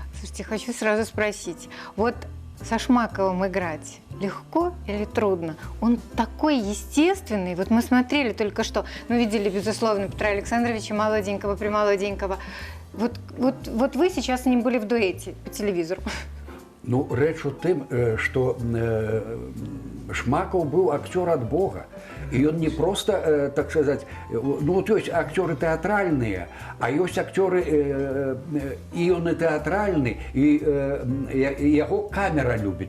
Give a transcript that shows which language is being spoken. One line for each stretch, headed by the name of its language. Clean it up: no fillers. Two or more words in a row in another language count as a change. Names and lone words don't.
Russian: слушайте, хочу сразу спросить. Вот со Шмаковым играть легко или трудно? Он такой естественный. Вот мы смотрели только что, мы видели, безусловно, Петра Александровича молоденького, примолоденького. Вот вы сейчас с ним были в дуэте по телевизору.
Belarusian: Ну, рэч у тым, што Шмакаў быў акцёр ад Бога. І ён не проста, так сказаць, ну, вот ёсць акцёры тэатральныя, а ёсць акцёры і ён і тэатральны, і яго камера любіць.